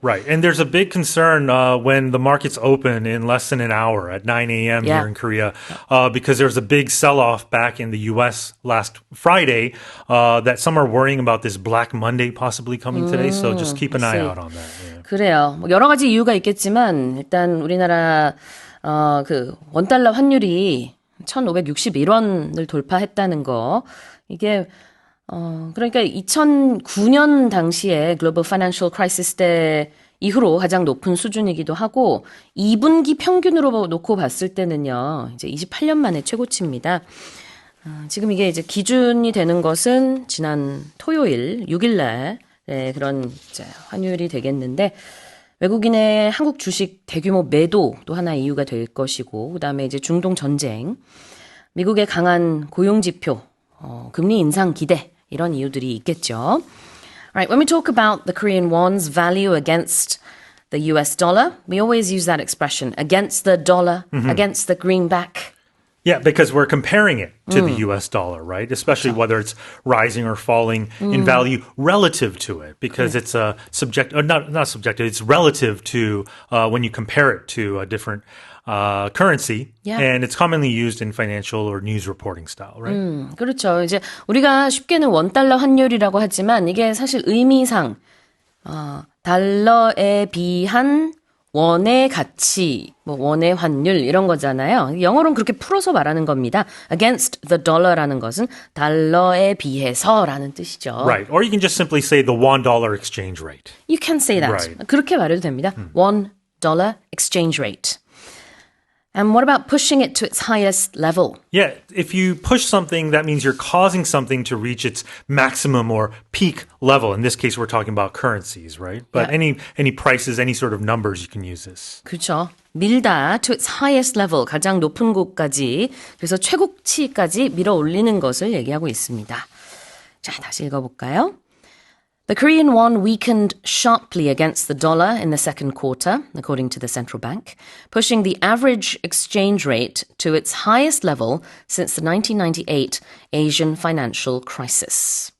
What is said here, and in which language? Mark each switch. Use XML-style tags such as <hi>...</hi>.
<en>Right. And there's a big concern when the markets open in less than an hour at 9 a.m. here in Korea, because there was a big sell-off back in the U.S. last Friday that some are worrying about this Black Monday possibly coming today. So just keep an eye out on that. Yeah.</en> <ko>그래요. 뭐 여러 가지 이유가 있겠지만 일단 우리나라 그 원달러 환율이 1,561원을 돌파했다는 거. 이게 그러니까 2009년 당시에 글로벌 파이낸셜 크라이시스 때 이후로 가장 높은 수준이기도 하고 2분기 평균으로 놓고 봤을 때는요. 이제 28년 만에 최고치입니다. 지금 이게 이제 기준이 되는 것은 지난 토요일 6일 날 그런 이제 환율이 되겠는데 외국인의 한국 주식 대규모 매도도 하나의 이유가 될 것이고 그다음에 이제 중동 전쟁, 미국의 강한 고용 지표, 금리 인상 기대 이런 이유들이 있겠죠.</ko> <en>Alright, when we talk about the Korean won's value against the US dollar, we always use that expression, against the dollar, against the greenback. Yeah, because we're comparing it to the US dollar, right? Especially whether it's rising or falling in value relative to it, because it's a not subjective, it's relative to when you compare it to a different currency. And it's commonly used in financial or news reporting style, right?</en> <ko>그렇죠. 이제 우리가 쉽게는 원달러 환율이라고 하지만 이게 사실 의미상 달러에 비한 원의 가치, 뭐 원의 환율 이런 거잖아요. 영어로는 그렇게 풀어서 말하는 겁니다.</ko> <en>Against the dollar</en> <ko>라는 것은 달러에 비해서라는 뜻이죠. Right.</ko> <en>Or you can just simply say the $1 exchange rate. You can say that. Right.</en> <ko>그렇게 말해도 됩니다.</ko> <en>$1 exchange rate. And what about pushing it to its highest level? Yeah, if you push something, that means you're causing something to reach its maximum or peak level. In this case, we're talking about currencies, right? But any prices, any sort of numbers, you can use this.</en> <ko>그렇죠. 밀다</ko> <en>to its highest level,</en> <ko>가장 높은 곳까지, 그래서 최고치까지 밀어 올리는 것을 얘기하고 있습니다. 자, 다시 읽어볼까요?</ko> <en>The Korean won weakened sharply against the dollar in the second quarter, according to the central bank, pushing the average exchange rate to its highest level since the 1998 Asian financial crisis.</en>